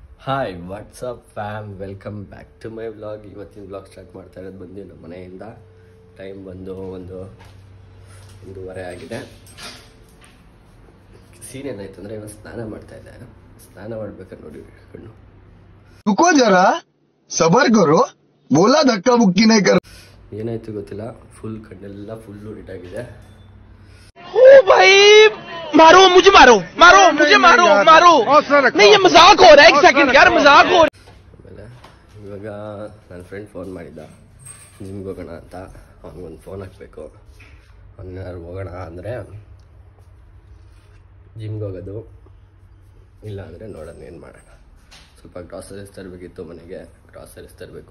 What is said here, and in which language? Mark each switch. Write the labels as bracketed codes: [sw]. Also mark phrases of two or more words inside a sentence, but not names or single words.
[en] hi what's up fam, welcome back to my vlog. [kn] ಇವತ್ತಿನ [en] vlog start [kn] ಮಾಡ್ತಾ ಇರೋದು ಬಂದು ನಮ್ಮ ಮನೆಯಿಂದ. ಟೈಮ್ ಬಂದು ಒಂದೂವರೆ ಆಗಿದೆ. ಸೀನ್ ಏನಾಯ್ತು ಅಂದರೆ ಇವತ್ತು ಸ್ನಾನ ಮಾಡ್ತಾ ಇದ್ದೆ. ಸ್ನಾನ ಮಾಡ್ಬೇಕಾದ್ರೆ ನೋಡಿ ಕಣ್ಣು [hi] रुको जरा सबर करो बोला धक्का बुक्की नहीं कर [kn] ಏನಾಯ್ತು ಗೊತ್ತಿಲ್ಲ, ಫುಲ್ ಕಣ್ಣೆಲ್ಲ ಫುಲ್ಲು ಹಿಟಾಗಿದೆ. [hi] ओ भाई मारो मुझे, मारो मारो मुझे, मारो मारो नहीं, ये मजाक हो रहा है. एक सेकंड यार, मजाक हो रहा है. [kn] ಆಮೇಲೆ ಇವಾಗ ನನ್ನ ಫ್ರೆಂಡ್ ಫೋನ್ ಮಾಡಿದ್ದ, ಜಿಮ್ಗೆ ಹೋಗೋಣ ಅಂತ. ಅವ್ನಿಗೊಂದು ಫೋನ್ ಹಾಕಬೇಕು. ಅವ್ನಾರು ಹೋಗೋಣ ಅಂದರೆ ಜಿಮ್ಗೆ ಹೋಗೋದು, ಇಲ್ಲ ಅಂದರೆ ನೋಡೋಣ ಏನು ಮಾಡೋಣ. ಸ್ವಲ್ಪ ಗ್ರಾಸರೀಸ್ ತರಬೇಕಿತ್ತು, ಮನೆಗೆ ಗ್ರಾಸರೀಸ್ ತರಬೇಕು.